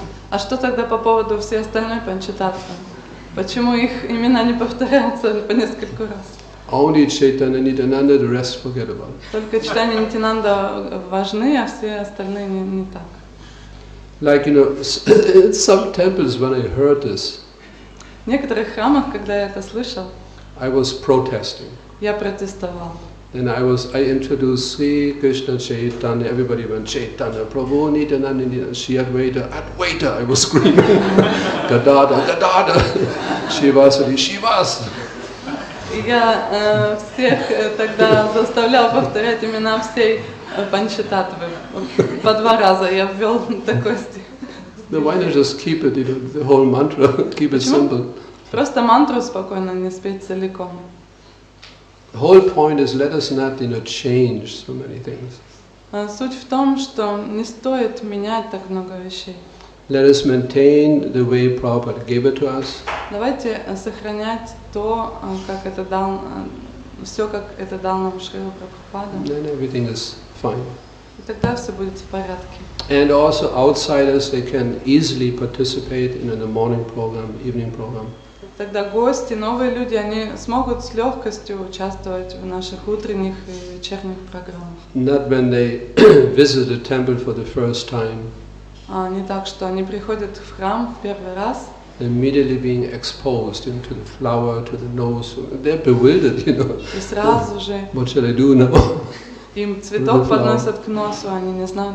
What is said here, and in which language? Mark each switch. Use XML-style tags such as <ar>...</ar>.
<ru>А что тогда по поводу всей остальной панчататтвы? Почему их имена не повторяются по нескольку раз?</ru> <en>Only Chaitanya Nityananda, the rest forget about it.</en> <ru>Только читание Нитянанда важны, а все остальные не так.</ru> <en>Like in some temples when I heard this,</en> <ru>В некоторых храмах, когда я это слышал, I was protesting. я протестовал.</ru> <en>And I introduced Sri Krishna Chaitanya. Everybody went Chaitanya, Prabhu Nityananda, Shri Advaita. I was screaming, Gadada, Shivasati, Shivas.</en> <ru>И я всех тогда заставлял повторять имена всей панчататтвы. По 2 раза я ввел такой стих.</ru> <en>No, why not just keep it, the whole mantra, keep it simple.</en> <ru>Просто мантру спокойно не спеть целиком.</ru> <en>The whole point is let us not, change so many things.</en> <ru>Суть в том, что не стоит менять так много вещей.</ru> <en>Let us maintain the way Prabhupada gave it to us.</en> <ru>Давайте сохранять то, как это дал, все, как это дал нам Шрила Прабхупада.</ru> <en>Then everything is fine.</en> <ru>И тогда все будет в порядке.</ru> <en>And also outsiders, they can easily participate in the morning program, evening program.</en> <ru>Тогда гости, новые люди, они смогут с легкостью участвовать в наших утренних и вечерних программах.</ru> <en>Not when they visit the temple for the first time.</en> <ru>Не так, что они приходят в храм в первый раз.</ru> <en>Immediately being exposed into the flower, to the nose. They're bewildered,</en> <ru>И сразу же</ru> <en>What shall I do now?</en> <ru>им цветок подносят к носу, они не знают,</ru>